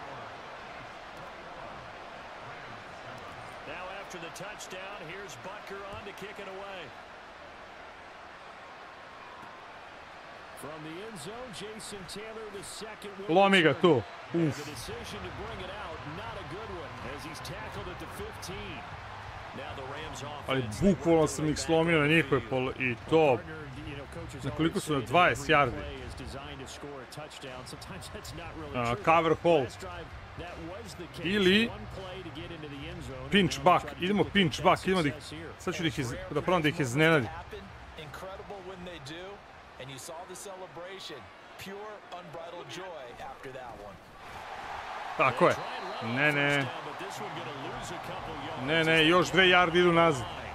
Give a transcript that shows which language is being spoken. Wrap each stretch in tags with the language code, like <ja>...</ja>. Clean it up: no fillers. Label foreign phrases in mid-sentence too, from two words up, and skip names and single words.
<en>Now after the touchdown, here's Butker on to kick it away. From the end zone, Jason Taylor, the second.</en> <sr>Lomi ga tu.</sr> <en>The decision to bring it out, not a good one, as he's tackled at the 15. Now the Rams</en> <sr>Ali</sr> <en>offense.</en> <sr>bukvalno sam ih slomio na njihove i to na koliko su na 20 yardi.</sr> <en>Cover hold.</en> <sr>Ili</sr> <en>pinch back.</en> <sr>Idemo</sr> <en>pinch back.</en> <sr>Idemo sad ću da probam da ih iznenadim. Tako je. Ne, ne. Ne, ne, još 2 yardi idu nazad.</sr>